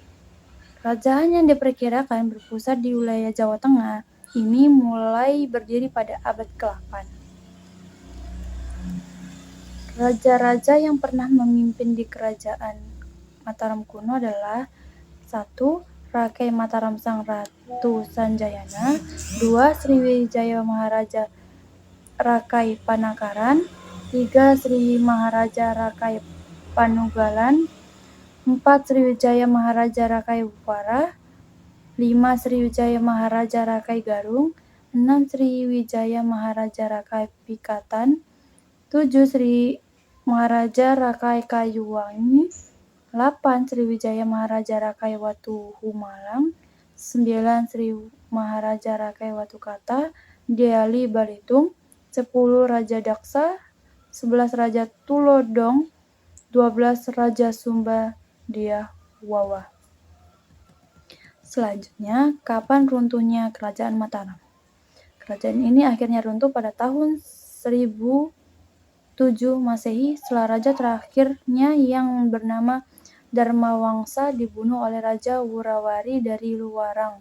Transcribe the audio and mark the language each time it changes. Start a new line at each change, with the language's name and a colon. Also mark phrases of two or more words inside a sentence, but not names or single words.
Indonesian: Kerajaan yang diperkirakan berpusat di wilayah Jawa Tengah ini mulai berdiri pada abad ke-8. Raja-raja yang pernah memimpin di Kerajaan Mataram kuno adalah 1. Rakai Mataram Sang Ratu Sanjayana, 2. Sriwijaya Maharaja Rakai Panakaran, 3. Sri Maharaja Rakai Panugalan, 4. Sriwijaya Maharaja Rakai Upara, 5. Sriwijaya Maharaja Rakai Garung, 6. Sriwijaya Maharaja Rakai Pikatan, 7. Sri Maharaja Rakai Kayuwangi, 8. Sriwijaya Maharaja Rakai Watu Humalang, 9. Sri Maharaja Rakai Watu Kata, Diali Balitung, 10. Raja Daksa, 11. Raja Tulodong, 12. Raja Sumba Dia Wawa. Selanjutnya, kapan runtuhnya Kerajaan Mataram? Kerajaan ini akhirnya runtuh pada tahun 1007 Masehi setelah raja terakhirnya yang bernama Dharmawangsa dibunuh oleh Raja Wurawari dari Luwarang.